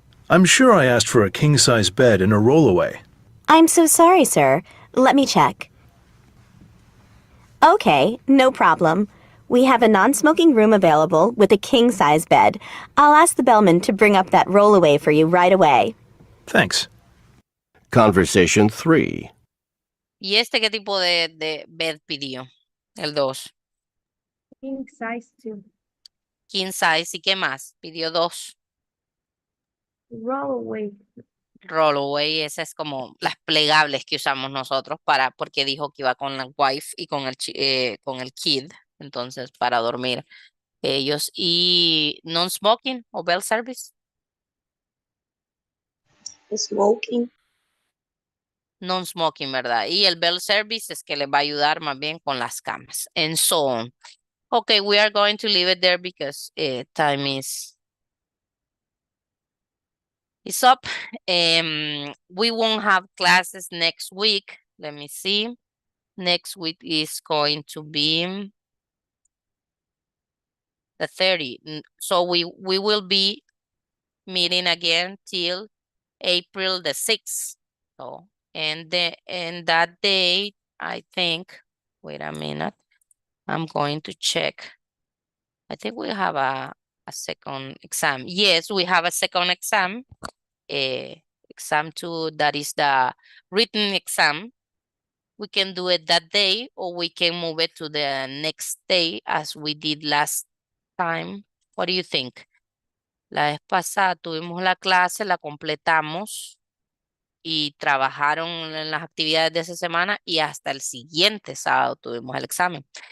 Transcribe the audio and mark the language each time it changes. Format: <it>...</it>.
<en>I'm sure I asked for a king-size bed and a rollaway. I'm so sorry, sir. Let me check. Okay, no problem. We have a non-smoking room available with a king-size bed. I'll ask the bellman to bring up that rollaway for you right away. Thanks. Conversation 3.</en> <es>¿Y este qué tipo de bed pidió? El 2.</es> <en>King size too.</en> <es>King size. ¿Y qué más? Pidió 2.</es> <en>Rollaway.</en> <es>Rollaway, esas es como las plegables que usamos nosotros porque dijo que iba con la wife y con el kid, entonces para dormir ellos. ¿Y non-smoking o bell service?</es> <en>Smoking.</en> <es>Non-smoking, ¿verdad? Y el bell service es que le va a ayudar más bien con las camas.</es> <en>And so on. Okay, we are going to leave it there because time is up. We won't have classes next week. Let me see. Next week is going to be the 30th. So we will be meeting again till April the 6th. So and that day, I think, wait a minute, I'm going to check. I think we have a second exam. Yes, we have a second exam. Exam 2, that is the written exam. We can do it that day or we can move it to the next day as we did last time. What do you think?</en> <es>La vez pasada tuvimos la clase, la completamos y trabajaron en las actividades de esa semana y hasta el siguiente sábado tuvimos el examen.</es>